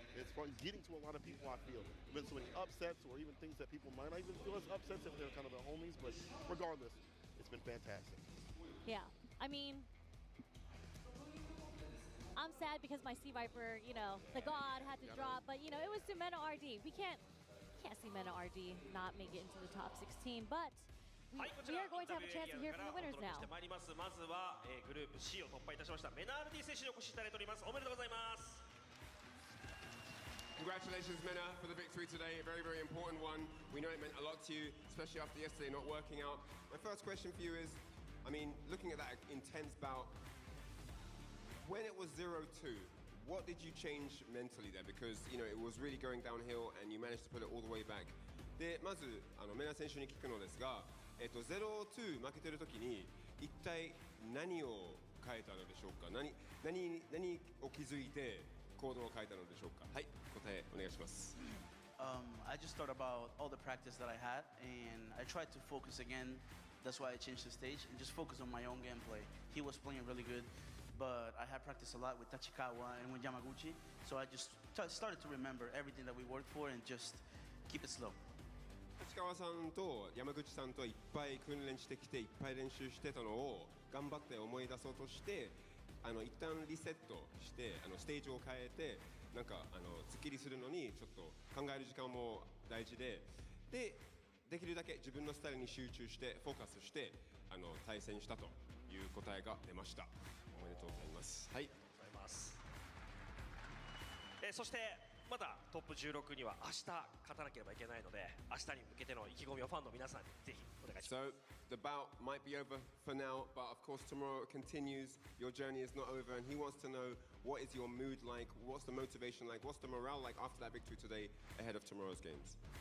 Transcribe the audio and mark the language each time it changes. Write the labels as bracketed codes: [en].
[en] It's from getting to a lot of people, I feel. There's been so many upsets or even things that people might not even feel as upsets if they're kind of the homies, but regardless, it's been fantastic. Yeah, I mean, I'm sad because my Sea Viper, you know, the god had to drop, but you know, it was to Mena RD. We can't can't see Mena RD not make it into the top 16, but we are going to have a chance to hear from the winners now. [ja] まずはグループ C を突破いたしましたメナールディ選手にお越しいただいております。おめでとうございます。 [en] Congratulations, Mena, for the victory today. A very, very important one. We know it meant a lot to you, especially after yesterday not working out. My first question for you is, I mean, looking at that intense bout, when it was 0-2, what did you change mentally there? Because, you know, it was really going downhill and you managed to put it all the way back. [ja] で、まず、メナ選手に聞くのですが、0-2負けてる時に、一体何を変えたのでしょうか？何を気づいて行動を変えたのでしょうか？はい、答えお願いします。 [en] I just thought about all the practice that I had, and I tried to focus again. That's why I changed the stage and just focus on my own gameplay. He was playing really good, but I had practiced a lot with Tachikawa and with Yamaguchi, so I just started to remember everything that we worked for and just keep it slow. [ja] 立川さんと山口さんといっぱい訓練してきていっぱい練習してたのを頑張って思い出そうとして一旦リセットしてステージを変えてなんかスッキリするのにちょっと考える時間も大事でできるだけ自分のスタイルに集中してフォーカスして対戦したという答えが出ました。おめでとうございます。はい。ありがとうございます。そしてまだトップ16には明日勝たなければいけないので明日に向けての意気込みをファンの皆さんにぜひお願いします。 [en] So the bout might be over for now, but of course tomorrow continues. Your journey is not over, and he wants to know what is your mood like, what's the motivation like, what's the morale like after that victory today ahead of tomorrow's games.